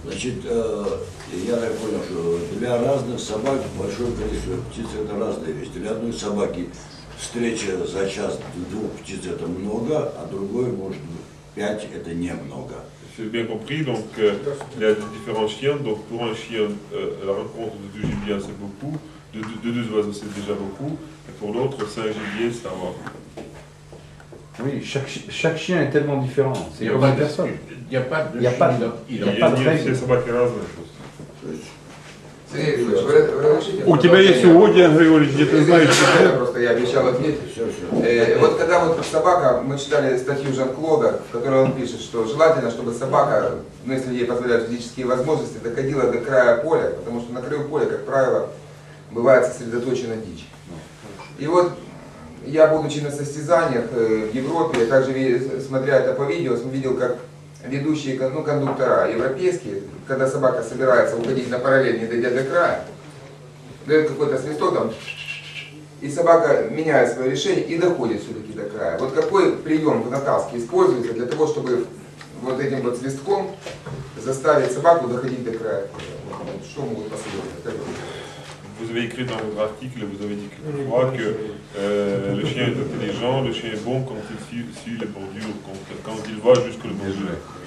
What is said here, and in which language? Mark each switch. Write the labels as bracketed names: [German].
[Russian] Значит, я так понял, что для разных собак большое количество птиц это разная вещь. Для одной собаки встреча за час двух птиц это много, а другой может быть 5 это немного. [French] J'ai bien compris, donc il y a différents chiens, donc pour un chien, la rencontre de 2 gibiers c'est beaucoup, de 2 oiseaux c'est déjà beaucoup, et pour l'autre 5 gibiers ça va. Oui, chaque chien est tellement différent, c'est comme une personne. Il n'y a pas de [Russian] Все собаки разные. Сергей Григорьевич, вы разрешите? У тебя есть угодья, Григорьевич, где ты знаешь, что... Просто я обещал отметить. Вот когда вот собака, мы читали статью Жан-Клода, в которой он пишет, что желательно, чтобы собака, ну если ей позволяют физические возможности, доходила до края поля, потому что на краю поля, как правило, бывает сосредоточена дичь. И вот я, будучи на состязаниях в Европе, я также, смотря это по видео, видел, как ведущие кондуктора европейские, когда собака собирается уходить на параллель, не дойдя до края, дает какой-то свисток там, и собака меняет свое решение и доходит все-таки до края. Вот какой прием в натаске используется для того, чтобы вот этим вот свистком заставить собаку доходить до края? Что могут посоветовать? [French] vous avez écrit dans votre article, vous avez dit quelquefois que le chien est intelligent, le chien est bon quand il suit les bordures, quand il va jusqu'au bordure.